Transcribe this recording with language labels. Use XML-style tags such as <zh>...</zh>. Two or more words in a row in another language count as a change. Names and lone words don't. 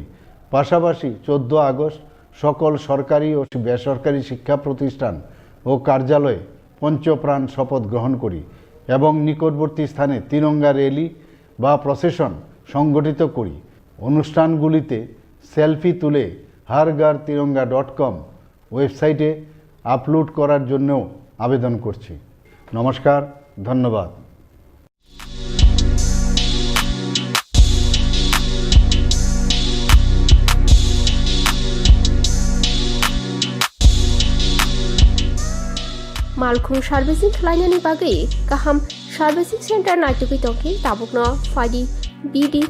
<bn>পাশাপাশি 14 আগস্ট সকল সরকারি ও বেসরকারি শিক্ষা প্রতিষ্ঠান ও কার্যালয়ে পঞ্চপ্রাণ শপথ গ্রহণ করি এবং নিকটবর্তী স্থানে তিরঙ্গা র্যালি বা প্রসেশন সংগঠিত করি। অনুষ্ঠানগুলিতে সেলফি তুলে harghar-tiranga.com ওয়েবসাইটে আপলোড করার জন্যও আবেদন করছি। নমস্কার, ধন্যবাদ।</bn> <trp>Malkhung Servicing Lainani bagai kaham Servicing Center naituki tongki tabukno fadi BD</trp>